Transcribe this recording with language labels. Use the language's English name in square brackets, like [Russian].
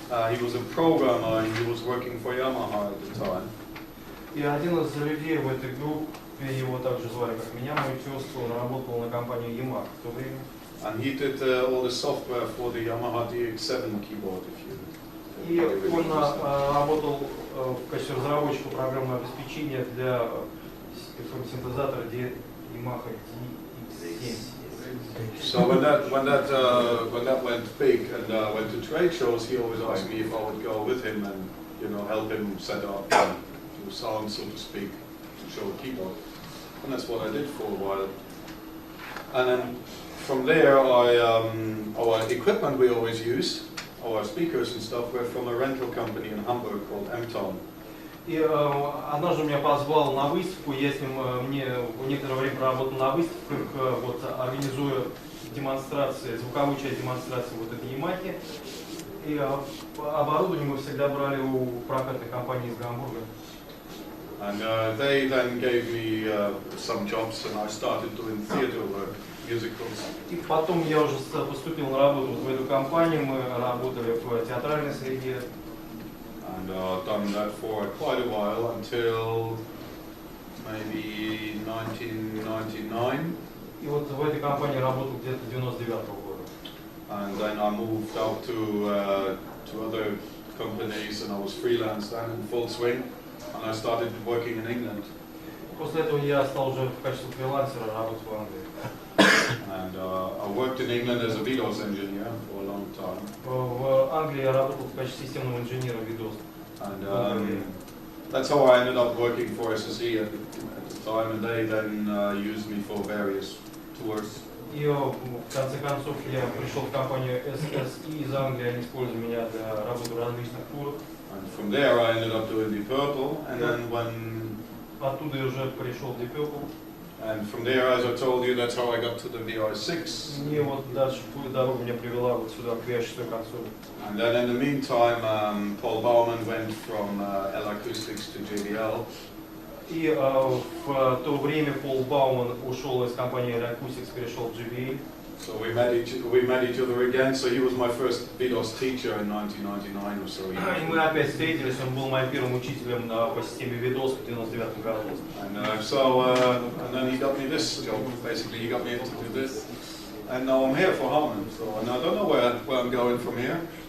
[English] He was a programmer and he was working for Yamaha at the time. [Russian] И один из людей в этой группе, его также звали как меня, мой тезка, он работал на компании Yamaha в то время. [English] And he did all the software for the Yamaha DX7 keyboard, if you. [Russian] И он работал в качестве разработчика программного обеспечения для синтезатора Yamaha DX7. [English] So when that went big and went to trade shows, he always asked me if I would go with him and help him set up do sound, so to speak, show a keyboard. And that's what I did for a while. And then from there, our equipment we always use, our speakers and stuff, were from a rental company in Hamburg called M-Town. [Russian] И однажды меня позвал на выставку, я с ним некоторое время работал на выставках, вот, организуя демонстрации, звуковую часть демонстрации вот этой Ямахи. И оборудование мы всегда брали у прокатной компании из Гамбурга. [English] And they then gave me some jobs, and I started doing theatre work, musicals. [Russian] И потом я уже поступил на работу в эту компанию, мы работали в театральной среде. [English] And done that for quite a while until maybe 1999. [Russian] И вот в этой компании работал где-то 99-го года. [English] And then I moved out to other companies, and I was freelance then in full swing. And I started working in England. [Russian] После этого я стал уже в качестве фрилансера работать в Англии. [English] And I worked in England as a Vedos engineer for a long time. [Russian] В Англии я работал в качестве системного инженера Ведос. [English] And that's how I ended up working for SSE at the time, and they then used me for various tours. [Russian] И в конце концов я пришел в компанию SSE из Англии, они использовали меня для работы в различных турах. [English] And from there I ended up doing Deep Purple, and then when... [Russian] Оттуда я уже пришел в Deep Purple. [English] And from there, as I told you, that's how I got to the VI6. [Russian] И вот дальше дорога меня привела вот сюда, к VI6 консоли. [English] And then in the meantime, Paul Baumann went from L Acoustics to JBL. [Russian] И в то время Пол Бауман ушел из компании L Acoustics, перешел в JBL. [English] So we met each other again. So he was my first Vedos teacher in 1999 or so. [Russian] И мы опять встретились. Он был моим первым учителем по системе Ведос в 99 году. [English] And then he got me this job. Basically, he got me to do this. And now I'm here for Harman. So and I don't know where I'm going from here.